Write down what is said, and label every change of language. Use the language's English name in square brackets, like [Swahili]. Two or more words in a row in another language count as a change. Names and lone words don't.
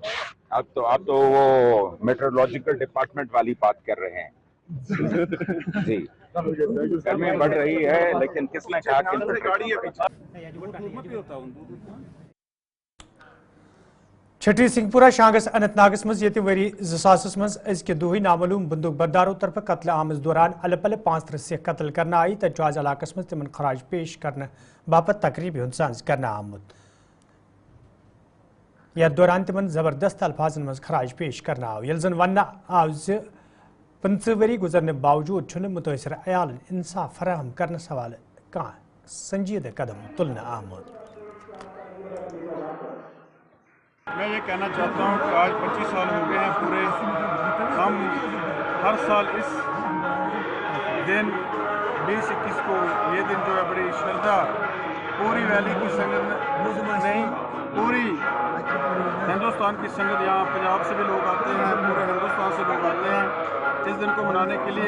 [Hindi] आप तो वो [English] metrological department [Hindi] वाली बात कर रहे हैं जी। गर्मी बढ़ रही है, लेकिन किसने कहा [Kashmiri] छठी सिंहपुरा शांगस अनंतनागस मज ये वरी 2000 मज अजक दुह नामूम बंदूक बरदारों तरफ कत्ल आमस दौरान अल पल 5 सिख कत्ल करना आई तो आज इलाकस मज तिमन खराज पेश करने बापत तकरीब सांस करना आमुत यथ दौरान तिमन जबरदस्त अल्फाजन मज खराज पेश करना आव यल जन वन आव 15 वरी गुजरने बावजूद मुतासर अयाल इंसाफ फराहम करने सवाल कहाँ संजीदा कदम तुलना आमुत। [Hindi] मैं ये कहना चाहता हूँ कि आज 25 साल हो गए हैं पूरे, हम हर साल इस दिन 20-21 को ये दिन जो है बड़ी श्रद्धा पूरी वैली की संगत नहीं, पूरी हिंदुस्तान की संगत, यहाँ पंजाब से भी लोग आते हैं, पूरे हिंदुस्तान से लोग आते हैं इस दिन को मनाने के लिए।